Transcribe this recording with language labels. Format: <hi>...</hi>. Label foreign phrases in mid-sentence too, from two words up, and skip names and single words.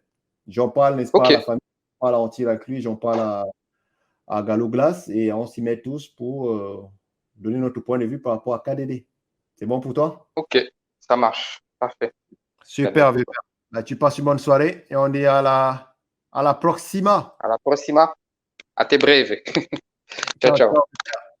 <fr>J'en parle, n'est-ce pas, à la famille, j'en parle à Anti-Lacluy, j'en parle à Gallo Glass et on s'y met tous pour donner notre point de vue par rapport à KDD. C'est bon pour toi? Ok, ça marche. Parfait. Super, vieux père. Bah, tu passes une bonne soirée et on dit à la proxima.</fr> <it>À la prossima. A te breve. Ciao, Ciao, ciao. ciao.</it>